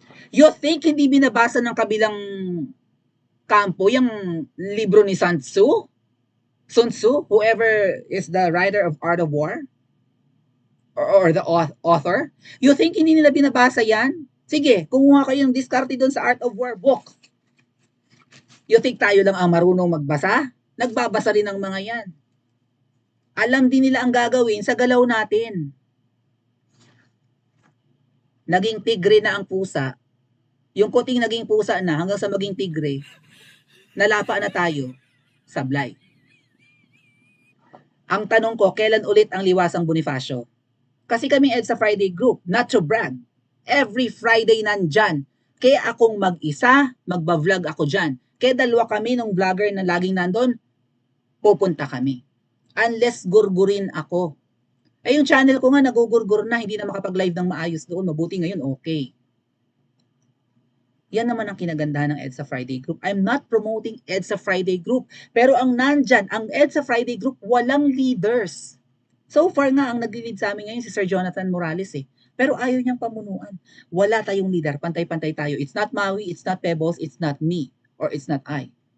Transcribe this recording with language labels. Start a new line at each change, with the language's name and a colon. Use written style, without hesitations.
Filipino: You think hindi binabasa ng kabilang kampo yung libro ni Sun Tzu?
English: Sun Tzu, whoever is the writer of Art of War? Or the author?
Filipino: You think hindi nila binabasa yan? Sige, kumuha kayo ng diskarte doon sa Art of War book. You think tayo lang ang marunong magbasa? Nagbabasa rin ng mga yan. Alam din nila ang gagawin sa galaw natin. Naging tigre na ang pusa. Yung kuting naging pusa na hanggang sa maging tigre, nalapa na tayo, sablay. Ang tanong ko, kailan ulit ang liwasang Bonifacio? Kasi kami EDSA Friday group, not to brag. Every Friday nandyan. Kaya akong mag-isa, magba-vlog ako dyan. Kaya dalawa kami ng vlogger na laging nandun, pupunta kami. Unless gurgurin ako. Yung channel ko nga nagugurgur na, hindi na makapag-live ng maayos doon. Mabuti ngayon, okay. Yan naman ang kinagandahan ng EDSA Friday Group.
English: I'm not promoting EDSA Friday Group.
Filipino: Pero ang nandyan, ang EDSA Friday Group, walang leaders. So far nga, ang nag-lead sa amin ngayon si Sir Jonathan Morales eh. Pero ayaw niyang pamunuan. Wala tayong leader. Pantay-pantay tayo.
English: It's not Maui, it's not Pebbles, it's not me, or it's not I.